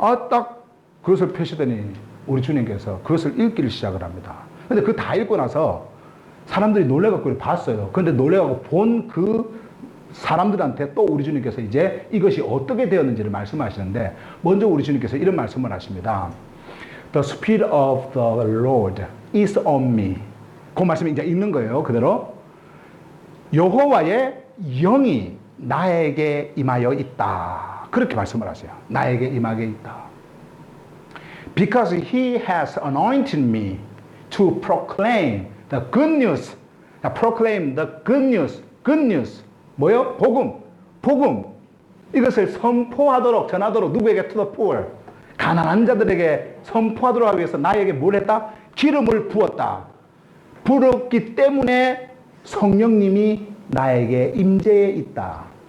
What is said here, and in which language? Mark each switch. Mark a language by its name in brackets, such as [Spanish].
[Korean] 딱 그것을 펴시더니 우리 주님께서 그것을 읽기를 시작을 합니다. 근데 그 다 읽고 나서 사람들이 놀래갖고 봤어요. 근데 놀래갖고 본 그 사람들한테 또 우리 주님께서 이제 이것이 어떻게 되었는지를 말씀하시는데 먼저 우리 주님께서 이런 말씀을 하십니다. [English] The Spirit of the Lord is on me. [Korean] 그 말씀이 이제 읽는 거예요. 그대로. 여호와의 영이 나에게 임하여 있다. 그렇게 말씀을 하세요. 나에게 임하게 있다. [English] Because he has anointed me to proclaim the good news. proclaim the good news. good news. [Korean] 뭐요? 복음. 이것을 선포하도록, 전하도록 누구에게? [English] To the poor. [Korean] 가난한 자들에게 선포하도록 하기 위해서 나에게 뭘 했다? 기름을 부었다. 부었기 때문에 성령님이 나에게 임재해 있다.